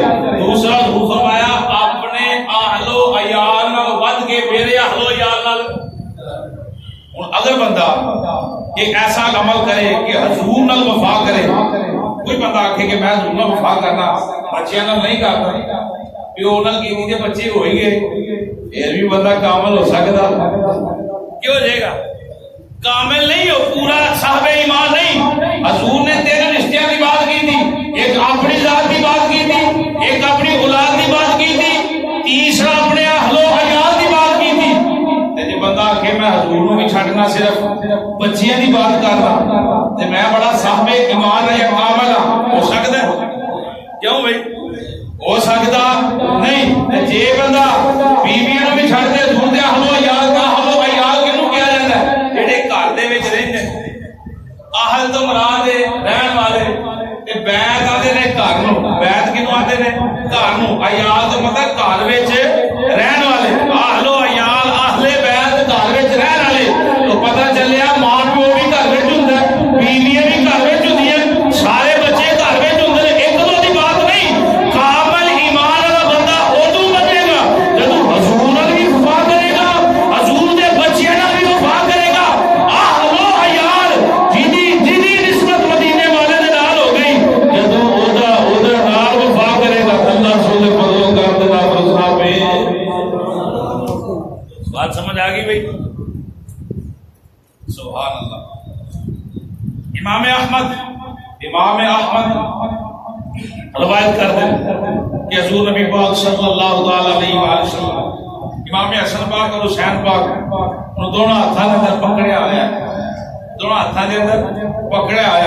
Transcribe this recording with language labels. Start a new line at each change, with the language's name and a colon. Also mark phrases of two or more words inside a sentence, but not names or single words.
Punjabi: دوسرا حضور فرمایا اپنے اہل و عیال نال ود کے میرے اہل و عیال نال. اگر بندہ ایک ایسا عمل کرے کہ حضور نال وفا کرے، کوئی بندہ آکھے کہ میں حضور نال وفا کرنا بچیاں نال نہیں کرتا، پیو نال کیتی تے بچے ہوئی گئے، پھر بھی بندہ کامل ہو سکتا کیوں ہو جائے گا؟ کامل نہیں ہو، پورا صاحب ایمان نہیں.
Urdu: حضور نے تین رشتیاں کی بات کی تھی، ایک اپنی ذات کی بات کی تھی، ایک اپنی اولاد کی بات کی تھی، تیسرا اپنے اہل و عیال کی بات کی تھی.
Punjabi: جی بندہ کہ میں حضور نو بھی چھڈنا صرف بچیاں دی بات کرنا تے میں بڑا صاحب ایمان یا کامل ہو سکتا ہے؟ کیوں بھائی ہو سکتا نہیں. جے بندہ بیویاں نو بھی چھڈ دے حضور دے اہل و عیال کا، اہل و عیال کینوں کہا جاندا ہے؟ جڑے گھر دے وچ رہندے. اہل تو مراد ہے رہن والے تے بیت آندے نے گھر نو، بیت کینوں آندے نے؟ گھر نو. عیال تو مطلب گھر وچ رہن والے، اہل و عیال اہل بیت گھر وچ رہن والے. تو پتہ چلیا ماں پیو بھی گھر وچ ہوندا ہے، بیویاں بھی گھر وچ ہوندیاں، سارے بچے گھر وچ ہوندے نے. ایک دو دی بات نہیں. کامل ایمان والا بندہ اودوں بنے گا جدوں حضور نال بھی وفا کرے گا، حضور دے بچیاں نال بھی وفا کرے گا. اہل و عیال جدی نسبت مدینے والے دے نال ہو گئی، جدوں اودا نال وفا کرے گا اللہ سونے فضل و کرم دے نال رسنا پے. بات سمجھ آ گئی بھائی؟
Arabic: سبحان اللہ.
Urdu: امام احمد روایت کرتے ہیں کہ حضور نبی پاک صلی اللہ تعالی علیہ وآلہ وسلم امام حسن پاک اور حسین پاک ان دونوں ہاتھوں کے اندر
Punjabi: پکڑیا آیا،
Urdu: دونوں ہاتھوں کے اندر
Punjabi: پکڑیا آیا.